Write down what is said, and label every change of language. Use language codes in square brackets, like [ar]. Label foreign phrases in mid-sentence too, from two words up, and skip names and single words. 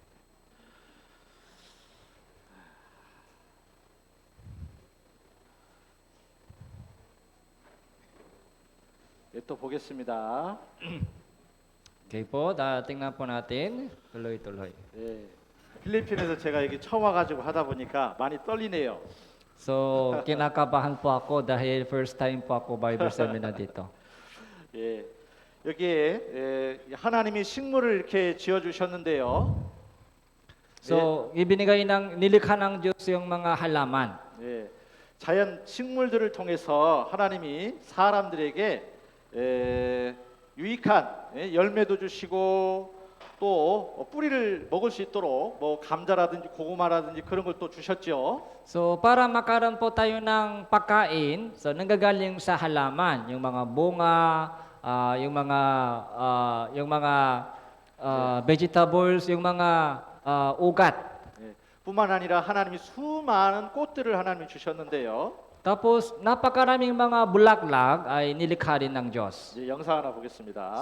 [ko] 네, 또 보겠습니다. [tl] Okay po, tingnan po natin. Tuloy-tuloy. [ko] 예, 필리핀에서 제가 여기 처음 와가지고 하다 보니까 많이 떨리네요. [tl] So, kinakabahan po ako dahil [en] first time [tl] po ako [en] Bible seminar [tl] dito. [ko] 예, 여기에 하나님이 식물을 이렇게 지어 주셨는데요. [tl] So, nilikha ng Diyos yung mga halaman. [ko] 예, 자연 식물들을 통해서 하나님이 사람들에게 유익한 열매도 주시고 또 뿌리를 먹을 수 있도록 뭐 감자라든지 고구마라든지 그런 걸 또 주셨죠. [tl] So, para makaroon po tayo ng pagkain, so nanggagaling sa halaman, yung mga bunga, yung mga vegetables, yung mga ugat. [ko] 예, 뿐만 아니라 하나님이 수많은 꽃들을 하나님이 주셨는데요. [tl] Tapos, napakaraming mga bulaklak ay nilikha rin ng Diyos. [ko] 이제 영상 하나 보겠습니다.